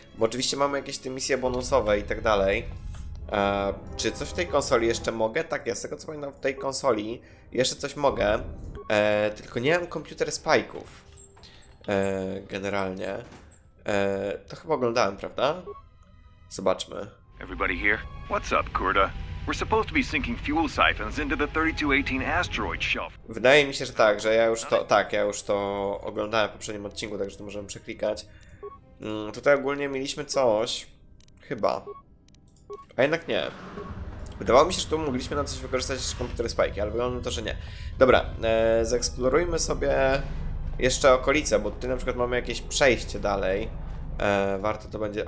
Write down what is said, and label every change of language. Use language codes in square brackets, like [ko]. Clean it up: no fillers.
[pl] Bo oczywiście mamy jakieś te misje bonusowe i tak dalej. Czy coś w tej konsoli jeszcze mogę? Tak, ja z tego co pamiętam w tej konsoli jeszcze coś mogę. Tylko nie mam komputer spike'ów. Generalnie. To chyba oglądałem, prawda? Zobaczmy. [en] Everybody here? What's up, Kurda? We're supposed to be sinking fuel siphons into the 3218 asteroid shelf. [pl] Wydaje mi się, że tak, że ja już to oglądałem w poprzednim odcinku, także to możemy przeklikać. Tutaj ogólnie mieliśmy coś, chyba, a jednak nie. Wydawało mi się, że tu mogliśmy na coś wykorzystać jeszcze komputery spajki, ale wygląda na to, że nie. Dobra, zeksplorujmy sobie jeszcze okolice, bo tutaj na przykład mamy jakieś przejście dalej. Warto to będzie...